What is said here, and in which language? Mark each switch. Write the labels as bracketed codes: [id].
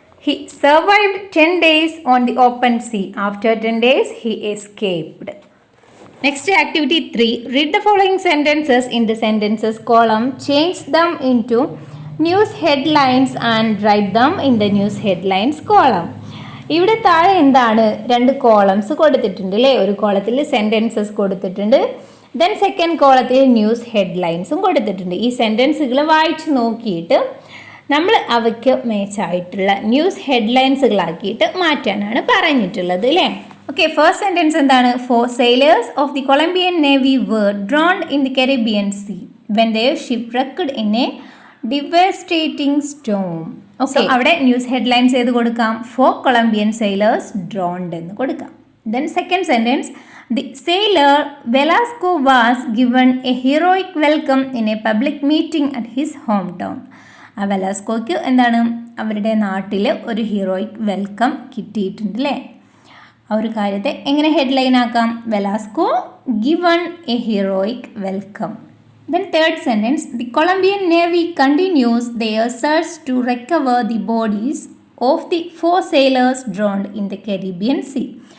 [en] He survived 10 days on the open sea. After 10 days, he escaped. Next, activity 3. Read the following sentences in the sentences column. Change them into news headlines and write them in the news headlines column. [ml] ഇവിടെ താഴെ എന്താണ് രണ്ട് columns കൊടുത്തിട്ടുണ്ട് അല്ലേ? ഒരു കോളത്തിൽ sentences കൊടുത്തിട്ടുണ്ട്, then second കോളത്തിൽ ന്യൂസ് ഹെഡ്ലൈൻസും കൊടുത്തിട്ടുണ്ട്. ഈ സെൻറ്റൻസുകൾ വായിച്ച് നോക്കിയിട്ട് നമ്മൾ അവയ്ക്ക് മാച്ചായിട്ടുള്ള ന്യൂസ് ഹെഡ്ലൈൻസുകളാക്കിയിട്ട് മാറ്റാനാണ് പറഞ്ഞിട്ടുള്ളത് അല്ലേ? [en] Okay, first sentence എന്താണ്? 4 sailors of the Colombian Navy were drowned in the Caribbean Sea when they shipwrecked in a devastating storm. [ml] Okay, അവിടെ ന്യൂസ് ഹെഡ്ലൈൻസ് ഏത് കൊടുക്കാം? [en] 4 Colombian sailors drowned [ml] എന്ന് കൊടുക്കാം. [en] Then second sentence, the sailor Velasco was given a heroic welcome in a public meeting at his hometown. [ml] ആ വെലാസ്കോയ്ക്ക് എന്താണ് അവരുടെ നാട്ടിൽ ഒരു ഹീറോയിക് വെൽക്കം കിട്ടിയിട്ടുണ്ട് അല്ലേ? ആ ഒരു കാര്യത്തെ എങ്ങനെ ഹെഡ്ലൈൻ ആക്കാം? [en] Velasco given a heroic welcome. Then third sentence, the Colombian Navy continues their search to recover the bodies of the 4 sailors drowned in the Caribbean Sea.